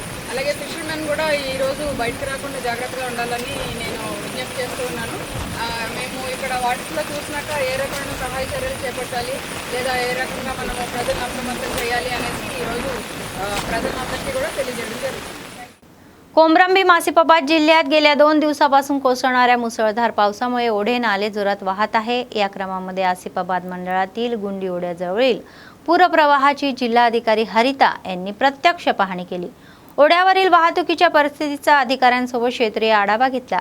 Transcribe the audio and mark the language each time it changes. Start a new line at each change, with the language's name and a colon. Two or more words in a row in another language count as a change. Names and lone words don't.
Telugu: అలాగే ఫిషర్మెన్ కూడా ఈరోజు బయటకు రాకుండా జాగ్రత్తగా ఉండాలని నేను విజ్ఞప్తి చేస్తూ ఉన్నాను. మేము ఇక్కడ వాటర్స్లో చూసినాక ఏ రకమైన సహాయ చర్యలు చేపట్టాలి లేదా ఏ రకంగా మనము ప్రజలను అప్రమత్తం చేయాలి అనేసి ఈరోజు ప్రజలందరికీ కూడా తెలియజేయడం జరుగుతుంది.
Marathi: कोमरंबी मासिपाबाद जिल्ह्यात गेल्या 2 दिवसापासून कोसळणाऱ्या मुसळधार पावसामुळे ओढे नाले जोरात वाहत आहे. या क्रमामध्ये आसिफाबाद मंडळातील गुंडी ओढ्याजवळील पूरप्रवाहाची जिल्हाधिकारी हरिता यांनी प्रत्यक्ष पाहणी केली. ओढ्यावरील वाहतुकीच्या परिस्थितीचा अधिकाऱ्यांसोबत क्षेत्रीय आढावा घेतला.